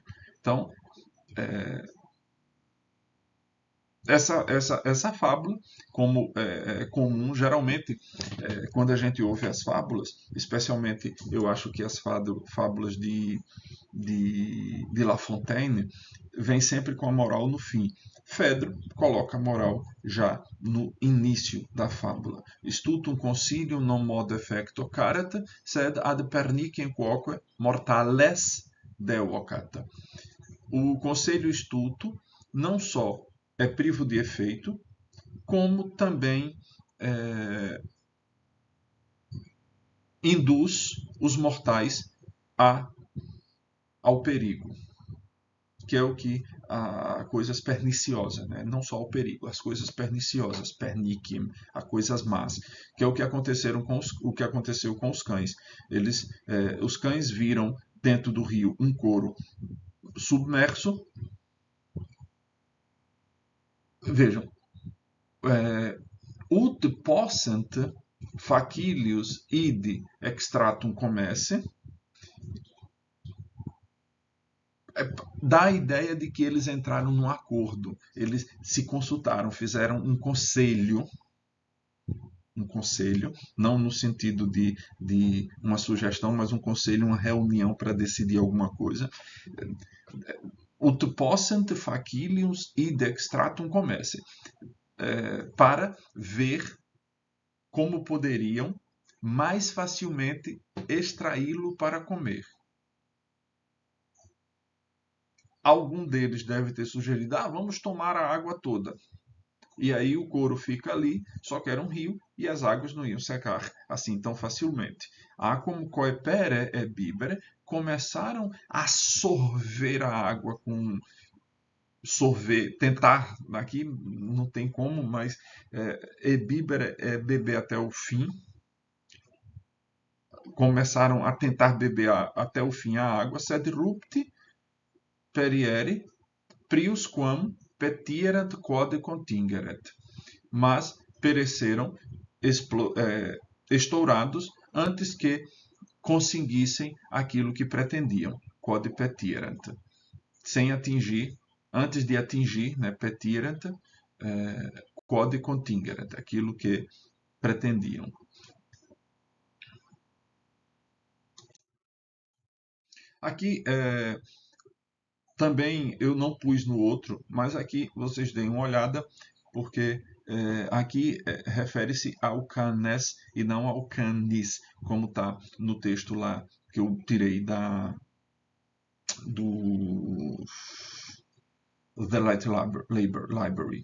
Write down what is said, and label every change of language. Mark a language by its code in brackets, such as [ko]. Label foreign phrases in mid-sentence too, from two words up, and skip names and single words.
[pt] Então, essa fábula, como é comum, geralmente, quando a gente ouve as fábulas, especialmente eu acho que as fábulas de La Fontaine, vem sempre com a moral no fim. Fedro coloca a moral já no início da fábula. [la] Stutum concilium non modo effecto caret, sed ad perniciem quoque mortales devocat. [pt] O conselho estulto não só é privo de efeito, como também induz os mortais ao perigo, que é o que a coisas perniciosas, né? Não só ao perigo, as coisas perniciosas, pernicium, as coisas más, que é o que aconteceu com os cães. Os cães viram dentro do rio um couro submerso. Vejam, [la] ut possent facilius id extratum comesse, [pt] dá a ideia de que eles entraram num acordo, eles se consultaram, fizeram um conselho, não no sentido de uma sugestão, mas um conselho, uma reunião para decidir alguma coisa. [la] Ut possent facilius id extratum comesse, [pt] para ver como poderiam mais facilmente extraí-lo para comer. Algum deles deve ter sugerido, vamos tomar a água toda. E aí o couro fica ali, só que era um rio e as águas não iam secar assim tão facilmente. Como [la] coepere e bibere, [pt] começaram a sorver a água com tentar, aqui não tem como, mas [la] e bibere [pt] é beber até o fim. Começaram a tentar beber até o fim a água, [la] sed rupti periere prius quam petierant quod contingeret. [pt] Mas pereceram estourados antes que conseguissem aquilo que pretendiam, [la] quod petierant. [pt] Sem atingir, antes de atingir, né, [la] petierant, quod contingeret, [pt] aquilo que pretendiam. Aqui também eu não pus no outro, mas aqui vocês deem uma olhada, porque aqui refere-se ao canes e não ao canis, como está no texto lá que eu tirei do The Light Library.